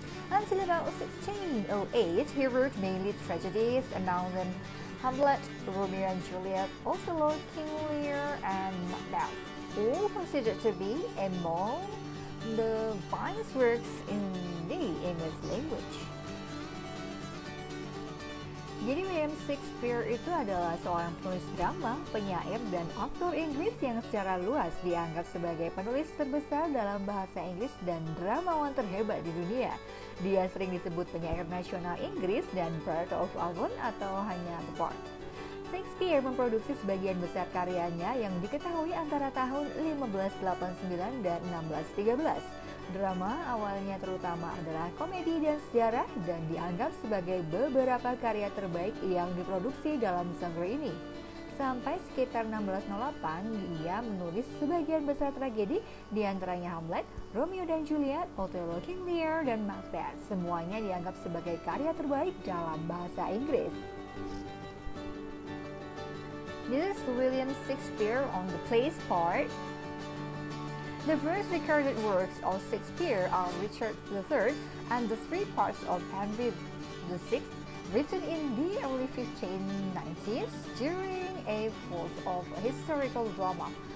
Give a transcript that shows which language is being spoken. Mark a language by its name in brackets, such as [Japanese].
[English] Until about 1608, he wrote mainly tragedies, among them Hamlet, Romeo and Juliet, Othello, King Lear, and Macbeth, all considered to be among the finest works in the English language. [Indonesian] Jadi William Shakespeare itu adalah seorang penulis drama, penyair, dan aktor Inggris yang secara luas dianggap sebagai penulis terbesar dalam bahasa Inggris dan dramawan terhebat di dunia. Dia sering disebut penyair nasional Inggris dan Bard of Avon atau hanya The Bard. Shakespeare memproduksi sebagian besar karyanya yang diketahui antara tahun 1589 dan 1613. Drama awalnya terutama adalah komedi dan sejarah dan dianggap sebagai beberapa karya terbaik yang diproduksi dalam genre ini. Sampai sekitar 1608, dia menulis sebagian besar tragedi, diantaranya Hamlet, Romeo dan Juliet, Othello, King Lear, dan Macbeth. Semuanya dianggap sebagai karya terbaik dalam bahasa Inggris. [English] This is William Shakespeare on the plays part. The first recorded works of Shakespeare are Richard III and the three parts of Henry VI, written in the early 1590s during a phase of historical drama.